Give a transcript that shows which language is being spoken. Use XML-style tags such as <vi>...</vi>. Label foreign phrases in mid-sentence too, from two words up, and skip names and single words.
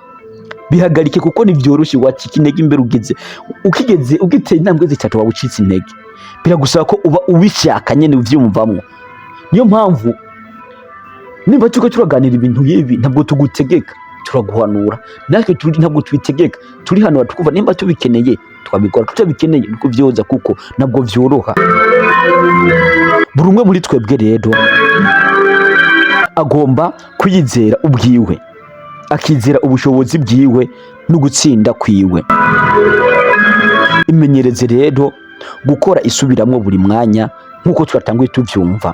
<rn>Bihagarike kuko ni byoroshye wacika intege imbere ugiteye intambwe zitatu wabucitse intege. Biragusaba ko uba ubishaka nyene uvyumvamwo. Niyo mpamvu nimba turaganira ibintu yibi ntabwo tugutegeka, turaguhanura. Natwe ntabwo twitegeka, turi hano tukumva nimba tubikeneye twabikora, tutabikeneye niko vyoza kuko nabwo vyoroha. Buri umwe muri twebwe rero agomba kwizera ubwiwe, akizera ubushobozi bwiwe no gutsinda kwiwe. Imenyereze rero gukora isubiramwo buri mwanya nkuko twatanguye tuvyumva.</rn>